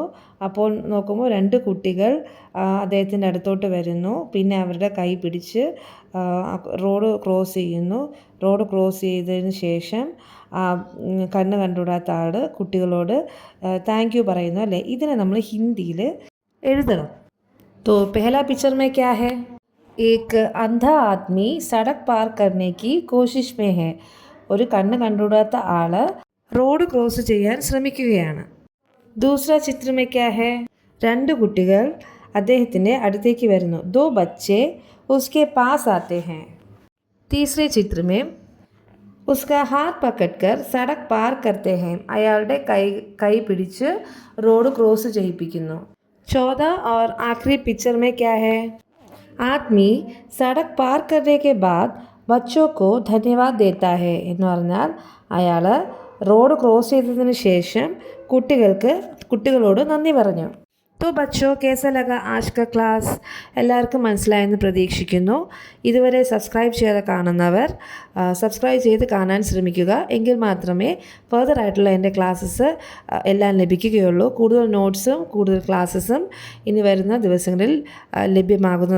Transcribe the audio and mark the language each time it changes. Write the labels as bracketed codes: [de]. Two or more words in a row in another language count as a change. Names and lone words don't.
[ml] അപ്പോൾ നോക്കുമ്പോൾ 2 കുട്ടികൾ അദ്ദേഹത്തിൻ്റെ അടുത്തോട്ട് വരുന്നു. പിന്നെ അവരുടെ കൈ പിടിച്ച് [en] road cross [ml] ചെയ്യുന്നു. [en] road cross [ml] ചെയ്തതിന് ശേഷം കണ്ണ് കണ്ടുകൂടാത്ത ആൾ കുട്ടികളോട് [en] thank you [ml] പറയുന്നു അല്ലേ. ഇതിനെ നമ്മൾ ഹിന്ദിയിൽ എഴുതണം. [hi] तो पहला पिक्चर में क्या है? एक अंधा आदमी सड़क पार करने की कोशिश में है. [ml] ഒരു കണ്ണ് കണ്ടുകൂടാത്ത ആൾ [en] road cross [ml] ചെയ്യാൻ ശ്രമിക്കുകയാണ്. [hi] दूसरा चित्र में क्या है? [ml] 2 കുട്ടികൾ അദ്ദേഹത്തിൻ്റെ അടുത്തേക്ക് വരുന്നു. [hi] दो बच्चे उसके पास आते हैं. तीसरे चित्र में उसका हाथ पकड़कर सड़क पार करते हैं. [ml] അയാളുടെ കൈ പിടിച്ച് [en] road cross [ml] ചെയ്യിപ്പിക്കുന്നു. [hi] चौथा और आखिरी पिक्चर में क्या है? आदमी सड़क पार करने के बाद बच्चों को धन्यवाद देता है. [ml] എന്ന് പറഞ്ഞാൽ അയാൾ [en] road cross [ml] ചെയ്തതിന് ശേഷം കുട്ടികളോട് നന്ദി പറഞ്ഞു. [hi] तो बच्चों कैसा लगा आज का क्लास? [ml] എല്ലാവർക്കും മനസ്സിലായെന്ന് പ്രതീക്ഷിക്കുന്നു. ഇതുവരെ സബ്സ്ക്രൈബ് ചെയ്ത് കാണുന്നവർ സബ്സ്ക്രൈബ് ചെയ്ത് കാണാൻ ശ്രമിക്കുക. എങ്കിൽ മാത്രമേ ഫർദർ ആയിട്ടുള്ള എൻ്റെ ക്ലാസ്സസ് എല്ലാം ലഭിക്കുകയുള്ളൂ. കൂടുതൽ നോട്ട്സും കൂടുതൽ ക്ലാസ്സസും ഇനി വരുന്ന ദിവസങ്ങളിൽ ലഭ്യമാകുന്നതാണ്.